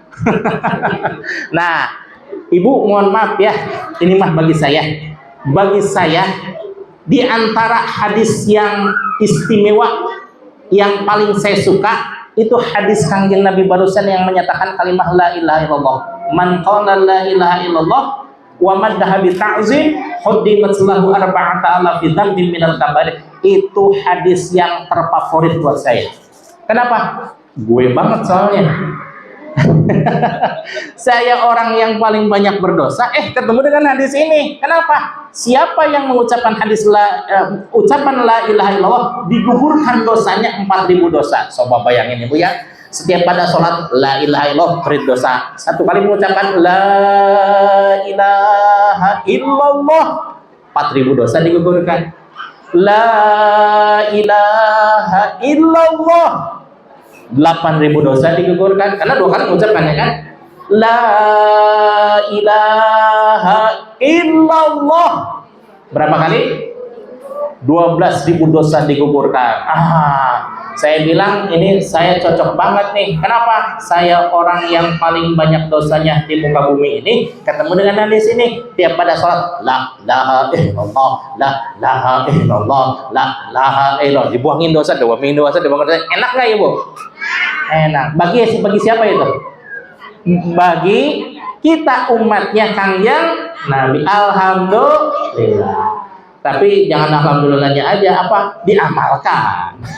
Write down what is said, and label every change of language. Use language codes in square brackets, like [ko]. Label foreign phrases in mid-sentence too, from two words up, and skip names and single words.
[id] Nah, ibu mohon maaf ya, ini mah bagi saya di antara hadis yang istimewa, yang paling saya suka itu hadis Kangjeng Nabi barusan yang menyatakan kalimat [ar] لا إله إلا الله. من قال لا إله إلا الله ومدها بالتعظيم هدمت له أربعة آلاف ذنب من الكبائر. [id] Itu hadis yang terfavorit buat saya. Kenapa? Gue banget soalnya. Saya orang yang paling banyak berdosa, ketemu dengan hadis ini. Kenapa? Siapa yang mengucapkan ucapan [ar] لا إله إلا الله, [id] digugurkan dosanya 4.000 dosa. Coba bayangin ibu ya, setiap pada sholat [ar] لا إله إلا الله [id] berit dosa. Satu kali mengucapkan [ar] لا إله إلا الله, [id] 4.000 dosa digugurkan. [ar] لا إله إلا الله, [id] 8.000 dosa digugurkan karena 2 kali mengucapkannya kan. [ar] لا إله إلا الله, [id] berapa kali? 12.000 dosa digugurkan. Saya bilang ini saya cocok banget nih. Kenapa? Saya orang yang paling banyak dosanya di muka bumi ini, ketemu dengan hadis ini tiap pada sholat [ar] لا إله إلا الله, لا إله إلا الله, لا إله إلا الله, [id] dibuangin dosa, dibuangin dosa. Enak nggak ibu? Enak. Bagi siapa itu? Bagi kita umatnya Kangjeng Nabi. Alhamdulillah. Tapi jangan alhamdulillahnya aja, diamalkan.